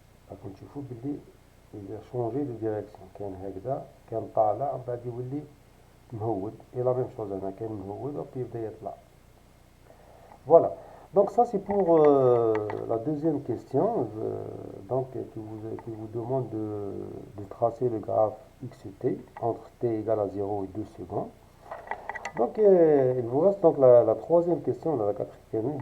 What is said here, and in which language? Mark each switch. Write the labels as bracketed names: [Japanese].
[Arabic] راكم تشوفوا باللي [French] il a changé de direction. [Arabic] كان هكذا كان طالع بعد يولي مهود. [French] Et la même chose [Arabic] هنا كان مهود وبي يبدا يطلع. [French] Voilà. Donc ça c'est pour la deuxième question, donc qui vous demande de tracer le graphe xt entre t égale à 0 et 2 secondes. Donc il vous reste donc la troisième question, la quatrième.